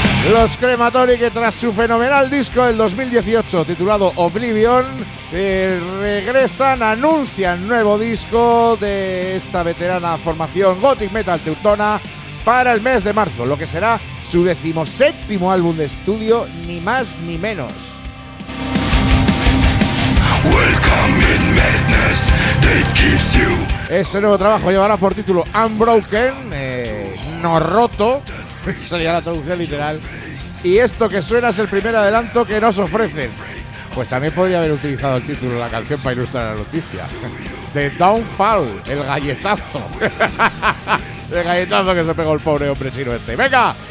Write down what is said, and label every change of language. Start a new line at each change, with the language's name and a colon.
Spanish: Los Crematori, que tras su fenomenal disco del 2018 titulado Oblivion, regresan, anuncian nuevo disco de esta veterana formación gothic metal teutona para el mes de marzo, lo que será su 17º álbum de estudio, ni más ni menos.
English: Welcome in madness that keeps you.
Spanish: Ese nuevo trabajo llevará por título Unbroken, no roto, sería la traducción literal. Y esto que suena es el primer adelanto que nos ofrecen. Pues también podría haber utilizado el título de la canción para ilustrar la noticia. The Downfall, el galletazo. El galletazo que se pegó el pobre hombre chino este. ¡Venga!